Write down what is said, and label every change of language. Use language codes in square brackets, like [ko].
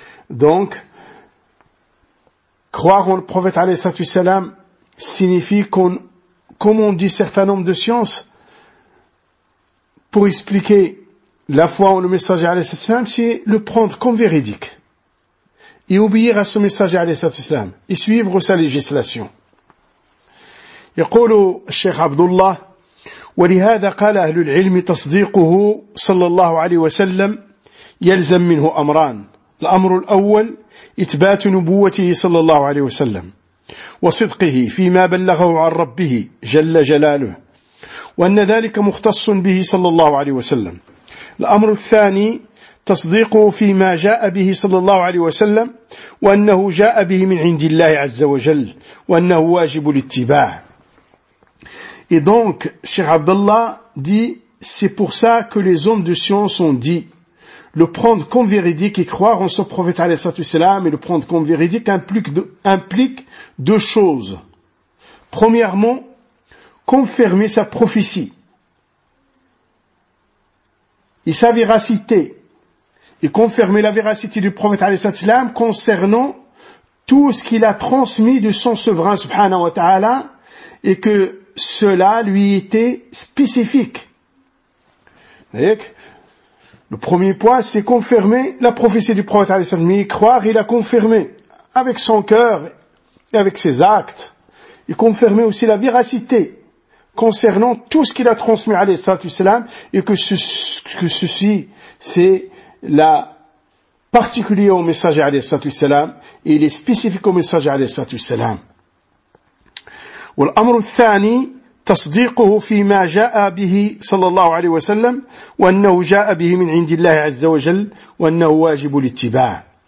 [fr] Donc, croire en le prophète عليه الصلاة والسلام signifie qu'on, comme on dit certains nombres de sciences, pour expliquer la foi en le messager عليه الصلاة والسلام, c'est le prendre comme véridique et obéir à ce messager عليه الصلاة والسلام et suivre sa législation. [ar] يقول الشيخ عبد الله ولهذا قال أهل العلم تصديقه صلى الله عليه وسلم يلزم منه أمران. الأمر الأول إثبات نبوته صلى الله عليه وسلم وصدقه فيما بلغه عن ربه جل جلاله، وأن ذلك مختص به صلى الله عليه وسلم. الأمر الثاني تصديقه فيما جاء به صلى الله عليه وسلم، وأنه جاء به من عند الله عز وجل، وأنه واجب الاتباع. [fr] Et donc, Cheikh Abdullah dit, c'est pour ça que les hommes de science ont dit, le prendre comme véridique et croire en ce prophète alayhi salatu wasalam, et le prendre comme véridique implique deux choses. Premièrement, confirmer sa prophétie et sa véracité, et confirmer la véracité du prophète alayhi salatu wasalam concernant tout ce qu'il a transmis de son souverain subhanahu wa ta'ala, et que cela lui était spécifique. Donc, le premier point, c'est confirmer la prophétie du prophète عليه الصلاة والسلام, y croire et la confirmer avec son cœur et avec ses actes, et confirmer aussi la véracité concernant tout ce qu'il a transmis عليه الصلاة والسلام, et que ceci, c'est la particulier au messager عليه الصلاة والسلام, et il est spécifique au messager عليه الصلاة والسلام. [ar] والأمر الثاني تصديقه فيما جاء به صلى الله عليه وسلم، وأنه جاء به من عند الله عز وجل، وأنه واجب الاتباع.